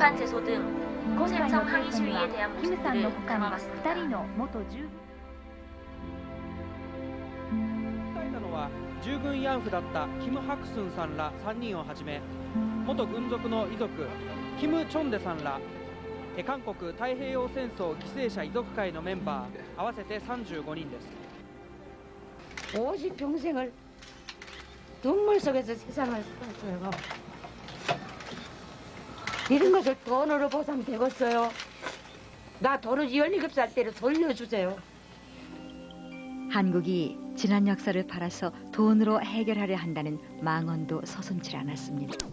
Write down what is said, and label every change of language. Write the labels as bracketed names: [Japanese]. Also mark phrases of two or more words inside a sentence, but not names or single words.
[Korean] 재판 제소 등 [Japanese] 今回の [Korean] 생성 [Japanese] ケー [Korean] 항의 [Japanese] スには [Korean] 시위에 대한 [Japanese] キムさんの [Korean] 모습들을 [Japanese] 他に [Korean] 담아봤습니다. [Japanese] 2人の元従訴えたのは従軍慰安婦だったキム・ハクスンさんら3人をはじめ、元軍属の遺族キム・チョンデさんら韓国太平洋戦争犠牲者遺族会のメンバー合わせて35人です。 [Korean] 오직 평생을 눈물 속에서 세상을 살았어요. 이런 것을 돈으로 보상 되겠어요. 나 돈을 17살 때로 돌려주세요. 한국이 지난 역사를 팔아서 돈으로 해결하려 한다는 망언도 서슴지 않았습니다.